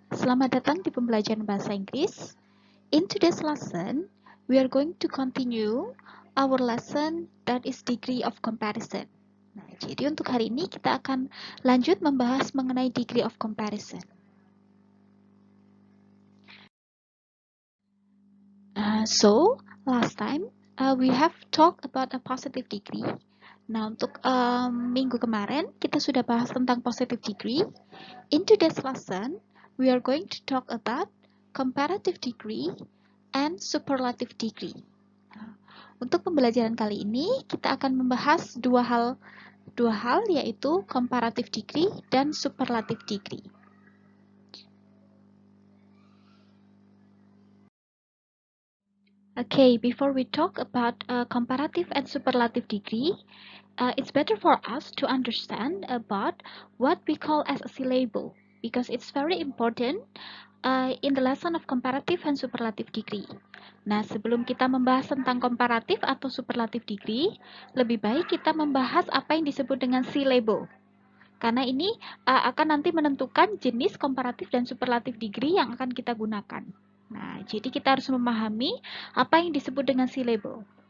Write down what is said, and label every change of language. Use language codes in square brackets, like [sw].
[id] Selamat datang di pembelajaran bahasa Inggris. [en] In today's lesson, we are going to continue our lesson that is degree of comparison. [id] Nah, jadi untuk hari ini kita akan lanjut membahas mengenai degree of comparison. [en] So, last time we have talked about a positive degree. [id] Nah, untuk minggu kemarin kita sudah bahas tentang positive degree. [en] In today's lesson, we are going to talk about comparative degree and superlative degree. [id] Nah, untuk pembelajaran kali ini, kita akan membahas dua hal yaitu comparative degree dan superlative degree. [en] Okay, before we talk about comparative and superlative degree, it's better for us to understand about what we call as a syllable because it's very important in the lesson of comparative and superlative degree. [id] Nah, sebelum kita membahas tentang komparatif atau superlative degree, lebih baik kita membahas apa yang disebut dengan syllable. Karena ini akan nanti menentukan jenis komparatif dan superlative degree yang akan kita gunakan. Nah, jadi kita harus memahami apa yang disebut dengan syllable.